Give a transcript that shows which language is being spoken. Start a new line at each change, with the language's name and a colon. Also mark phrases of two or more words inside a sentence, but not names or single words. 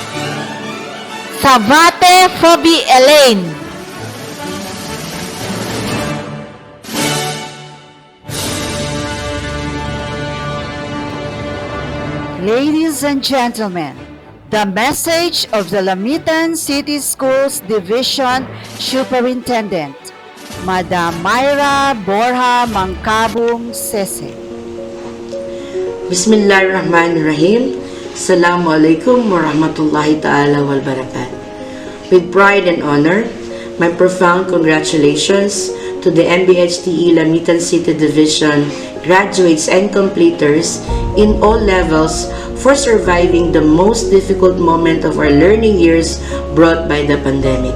English: Savate Phoebe Elaine. Ladies and gentlemen, the message of the Lamitan City Schools Division Superintendent, Madam Myra Borja Mangkabung Sese.
Arabic: بسم الله الرحمن الرحيم. السلام عليكم ورحمة الله تعالى والبركات.
English: With pride and honor, my profound congratulations to the MBHTE Lamitan City Division graduates and completers in all levels for surviving the most difficult moment of our learning years brought by the pandemic.